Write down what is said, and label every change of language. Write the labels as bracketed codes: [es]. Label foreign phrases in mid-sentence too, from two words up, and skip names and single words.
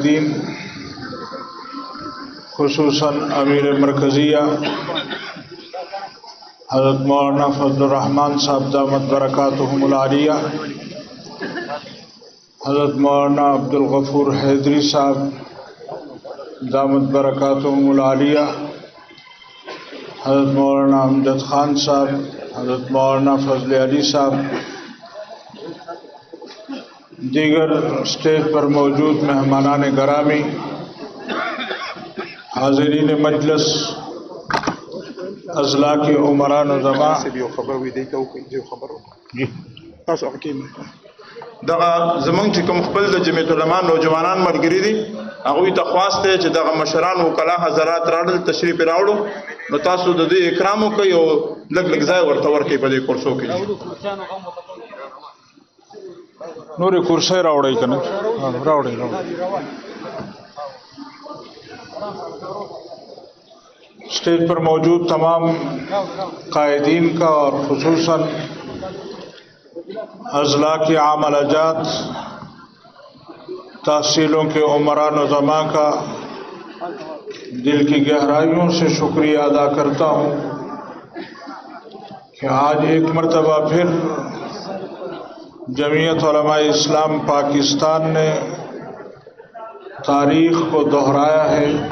[ur] قائدین، خصوصاً امیر مرکزیہ حضرت مولانا فضل الرحمان صاحب [ar] دامت برکاتہم العالیہ، [ur] حضرت مولانا عبدالغفور حیدری صاحب [ar] دامت برکاتہم العالیہ، [ur] حضرت مولانا امجد خان صاحب، حضرت مولانا فضل علی صاحب، دیگر اسٹیج پر موجود مہمانان گرامی، حاضرین مجلس، اضلاع کے عمران و زماں، [ps] دغه زمونږ چې کوم خپل د جمعیت العلماء نوجوانان ملګري دي، هغوی ته خواست دی چې دغه مشران وکلا حضرات راړل تشریف راوړو، نو تاسو د دې اکرام وکړئ او لږ لږ ځای ورته ورکړئ په دې کورسو کې. نورې کرسۍ راوړئ که نه؟ راوړئ. [ur] اسٹیج پر موجود تمام قائدین کا اور خصوصاً اضلاع کے عاملہ جات، تحصیلوں کے عمران و زماں کا دل کی گہرائیوں سے شکریہ ادا کرتا ہوں کہ آج ایک مرتبہ پھر جمعیت علماء اسلام پاکستان نے تاریخ کو دہرایا ہے.